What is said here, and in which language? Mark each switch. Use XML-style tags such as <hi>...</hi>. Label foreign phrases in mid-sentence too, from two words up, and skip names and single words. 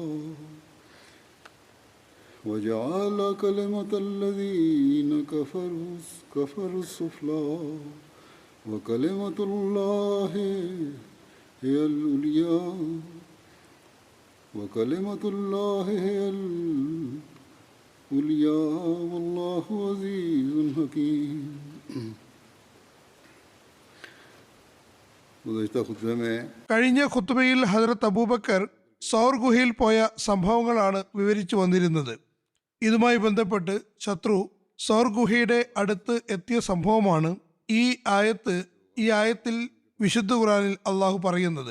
<ar>وجعل كلمة الذين كفروا السفلى وكلمة الله هي العليا وكلمة الله هي العليا والله عزيز حكيم.</ar> <ml>കഴിഞ്ഞ ഖുത്ബയിൽ ഹദ്റത്ത് അബൂബക്കർ സൗർ ഗുഹയിൽ പോയ സംഭവങ്ങളാണ് വിവരിച്ചു വന്നിരുന്നത്. ഇതുമായി ബന്ധപ്പെട്ട് ശത്രു സൗർ ഗുഹയുടെ അടുത്ത് എത്തിയ സംഭവമാണ് ഈ ആയത്തിൽ വിശുദ്ധ ഖുർആനിൽ അള്ളാഹു പറയുന്നത്.</ml>